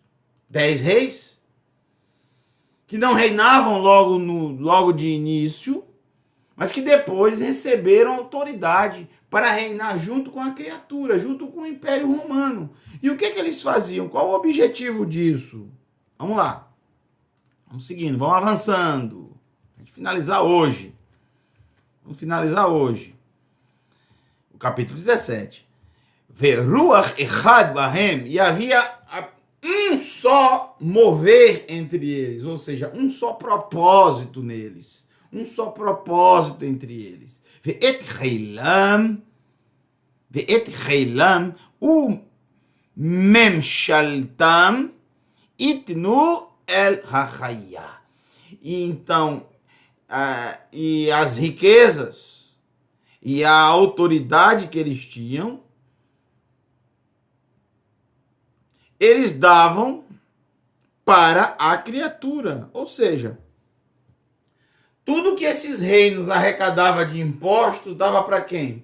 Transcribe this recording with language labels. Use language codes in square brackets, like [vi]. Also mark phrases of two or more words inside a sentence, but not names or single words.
[pt] 10 reis que não reinavam logo de início, mas que depois receberam autoridade para reinar junto com a criatura, junto com o Império Romano. E o que eles faziam? Qual o objetivo disso? Vamos lá. Vamos seguindo, vamos avançando. Vamos finalizar hoje. O capítulo 17. [he] ורוח אחד בהם. [pt] E havia um só mover entre eles, ou seja, um só propósito neles. Um só propósito entre eles. [he] ואת חילם ממשלתם יתנו אל החיה. [pt] Então, e as riquezas e a autoridade que eles tinham, eles davam para a criatura. Ou seja, tudo que esses reinos arrecadavam de impostos dava para quem?